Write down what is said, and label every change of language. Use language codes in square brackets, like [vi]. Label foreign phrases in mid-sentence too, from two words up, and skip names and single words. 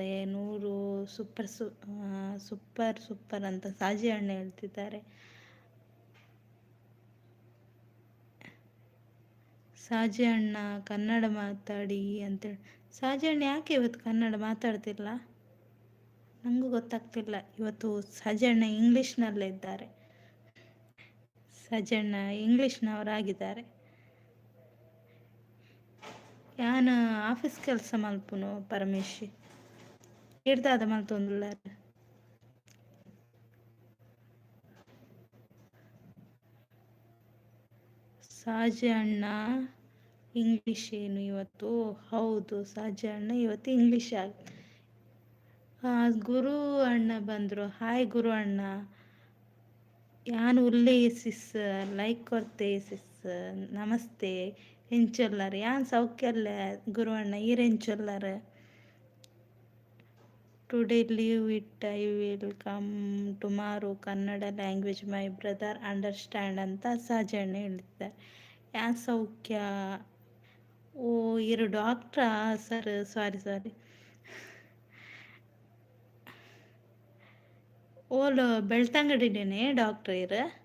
[kn] 100 ಸೂಪರ್ ಅಂತ ಸಾಜಿ ಅಣ್ಣ ಹೇಳ್ತಿದ್ದಾರೆ. ಸಾಜಿ ಅಣ್ಣ ಕನ್ನಡ ಮಾತಾಡಿ ಅಂತೇಳಿ. ಸಾಜಿ ಅಣ್ಣ ಯಾಕೆ ಇವತ್ತು ಕನ್ನಡ ಮಾತಾಡ್ತಿಲ್ಲ? ನನಗೂ ಗೊತ್ತಾಗ್ತಿಲ್ಲ. ಇವತ್ತು ಸಾಜಿ ಅಣ್ಣ ಇಂಗ್ಲೀಷ್ನಲ್ಲೇ ಇದ್ದಾರೆ. ಸಾಜಿ ಅಣ್ಣ ಇಂಗ್ಲೀಷ್ನವರಾಗಿದ್ದಾರೆ. [tcy] ಯಾನ ಆಫೀಸ್ ಕೆಲಸ ಮಲ್ಪುನು ಪರಮೇಶ್. ಹಿಡ್ದಾದ ಮಲ್ತೊಂದುಲ್ಲ. [kn] ಸಾಜಿ ಅಣ್ಣ ಇಂಗ್ಲೀಷ್ ಏನು ಇವತ್ತು? ಹೌದು, ಸಾಜಿ ಅಣ್ಣ ಇವತ್ತು ಇಂಗ್ಲೀಷ್ ಗುರು ಅಣ್ಣ ಬಂದರು. [tcy] ಹಾಯ್ ಗುರು ಅಣ್ಣ. ಯಾನು ಉಲ್ಲೇಸಿಸ್ ಲೈಕ್ ಕೊರ್ತೇಸಿಸ್ ನಮಸ್ತೆ. ಎಂಚೊಲ್ಲರ್ ಯಾನ್ ಸೌಖ್ಯಲ್ಲ ಗುರು ಅಣ್ಣ. ಈರೆಂಚೊಲ್ಲರ್? [en] today leave it, I will come tomorrow. [kn] ಕನ್ನಡ [en] language my brother understand [kn] ಅಂತ ಸಾಜಣ್ಣ ಹೇಳಿದ್ದಾರೆ. [tcy] ಯಾನ್ ಸೌಖ್ಯ? ಓ ಇರು ಡಾಕ್ಟ್ರಾ ಸರ್? ಸಾರಿ. ಓಲು ಬೆಳ್ತಂಗಡಿನೇ ಡಾಕ್ಟ್ರ್ ಇರು.